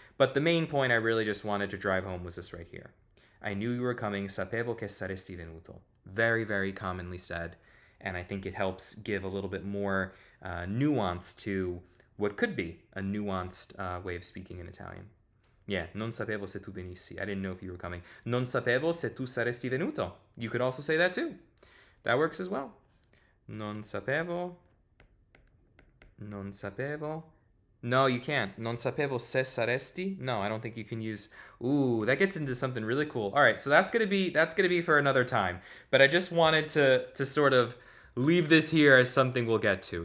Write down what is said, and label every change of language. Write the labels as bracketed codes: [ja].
[en] But the main point I really just wanted to drive home was this right here. I knew you were coming, [it] sapevo che saresti venuto. [en] Very, very commonly said. And I think it helps give a little bit more nuance to what could be a nuanced way of speaking in Italian. Yeah, [it] non sapevo se tu venissi. [en] I didn't know if you were coming. [it] Non sapevo se tu saresti venuto. [en] You could also say that too. That works as well. [it] Non sapevo. Non sapevo. [en] No, you can't. [it] Non sapevo se saresti. [en] No, I don't think you can use. Ooh, that gets into something really cool. All right, so that's gonna be for another time. But I just wanted to sort of leave this here as something we'll get to.